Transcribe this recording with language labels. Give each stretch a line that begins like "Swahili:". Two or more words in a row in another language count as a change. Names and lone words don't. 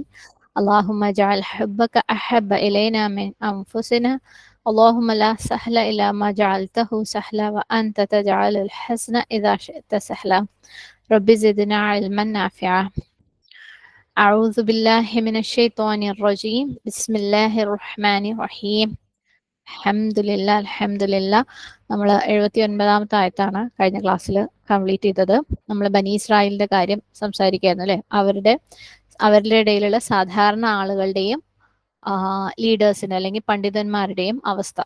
Arabic: اللهم اجعل حبك أحب إلينا من أنفسنا. اللهم لا سهل إلا ما جعلته سهلا وأنت تجعل الحزن إذا شئت سهلا. رب زدنا علما نافعا. أعوذ بالله من الشيطان الرجيم. بسم الله الرحمن الرحيم. الحمد لله الحمد لله.
Malayalam: നമ്മൾ 79ാമത്തെ ആയത്താണ് കഴിഞ്ഞ ക്ലാസ്സിൽ കംപ്ലീറ്റ് ചെയ്തത്. നമ്മൾ ബനി ഇസ്രായേലിന്റെ കാര്യം സംസാരിക്കുകയായിരുന്നു അല്ലേ. അവരുടെ ഇടയിലുള്ള സാധാരണ ആളുകളുടെയും ലീഡേഴ്സിന്റെ അല്ലെങ്കിൽ പണ്ഡിതന്മാരുടെയും അവസ്ഥ.